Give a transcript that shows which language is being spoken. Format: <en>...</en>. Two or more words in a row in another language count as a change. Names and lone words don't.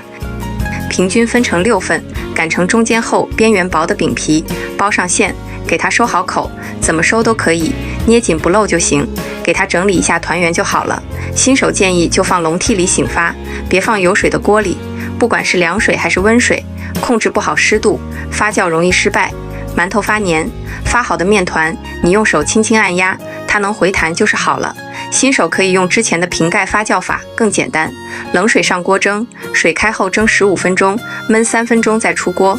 <zh>平均分成6份，擀成中間厚、邊緣薄的餅皮，包上餡，給它收好口，怎麼收都可以，捏緊不漏就行。給它整理一下团圓就好了。新手建議就放笼屉裡醒發，別放有水的鍋裡。不管是涼水還是溫水，控制不好濕度，發酵容易失敗，饅頭發黏。發好的面团，你用手輕輕按壓，它能回彈就是好了。新手可以用之前的瓶蓋發酵法，更簡单。冷水上鍋蒸，水開後蒸15分鐘，燜3分鐘再出鍋。</zh>